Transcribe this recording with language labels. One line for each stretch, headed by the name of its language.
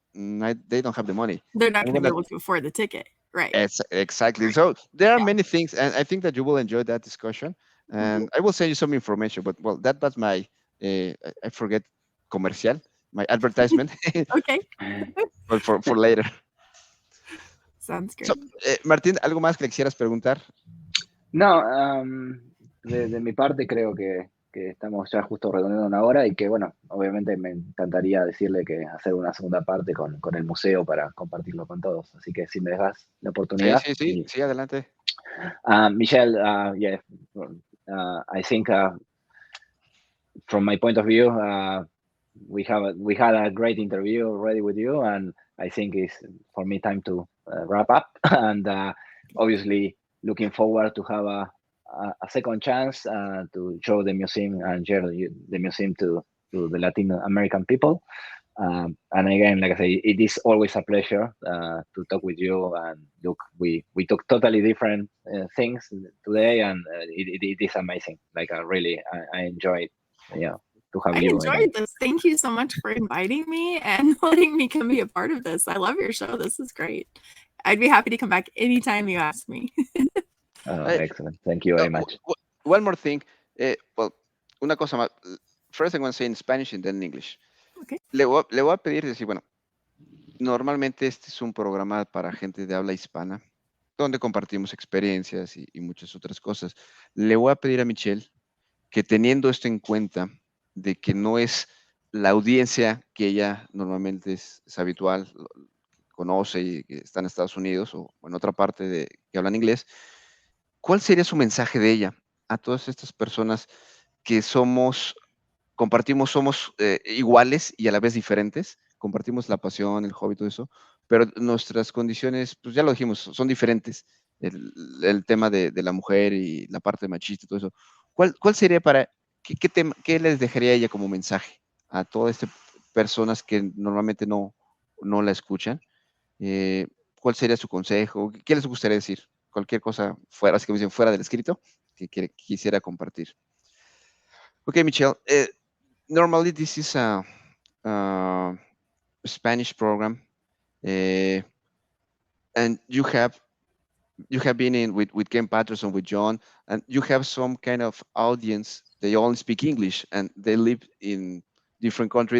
English: They don't have the money. They're not I'm going to be gonna able to afford the ticket. Right. exactly. So there are Yeah. many things, and I think that you will enjoy that discussion. And I will send you some information. But well, that was my I forget comercial, my advertisement, Okay. but for later. Sounds So, great.
Spanish: Martín, ¿algo más que le quisieras preguntar? No, de mi parte creo que estamos ya justo redondeando una hora y que, bueno, obviamente me encantaría decirle que hacer una segunda parte con el museo para compartirlo con todos. Así que si me dejas la oportunidad. sí, sí, sí, adelante.
English: Michelle, yeah, I think from my point of view, we had a great interview already with you, and I think it's for me time to wrap up. And obviously, looking forward to have a second chance to show the museum and share the museum to the Latin American people. And again, like I say, it is always a pleasure to talk with you. And look, we talk totally different things today, and it is amazing. Like I enjoyed, to have I you. enjoyed this. Thank you so much for inviting me and letting me come be a part of this. I love your show. This is great. I'd be happy to come back anytime you ask me. Excellent. Thank you very much. One more thing. Well,
Spanish: una cosa más.
English: First, I'm going to say in Spanish and then in English. Okay.
Spanish: Le voy a pedir decir, bueno, normalmente este es un programa para gente de habla hispana, donde compartimos experiencias y muchas otras cosas. Le voy a pedir a Michelle que teniendo esto en cuenta, de que no es la audiencia que ella normalmente es habitual, conoce y que está en Estados Unidos o en otra parte que hablan inglés, ¿cuál sería su mensaje de ella a todas estas personas que compartimos, somos iguales y a la vez diferentes? Compartimos la pasión, el hobby, todo eso, pero nuestras condiciones, pues ya lo dijimos, son diferentes. El tema de la mujer y la parte machista y todo eso. ¿Cuál sería qué les dejaría ella como mensaje a todas estas personas que normalmente no la escuchan? ¿Cuál sería su consejo? ¿Qué les gustaría decir? Cualquier cosa fuera, así que me dicen, fuera del escrito, que quisiera compartir.
English: Okay, Michelle, normally this is a Spanish program, and you have been in with Ken Patterson, with John, and you have some kind of audience. They only speak English and they live in different country.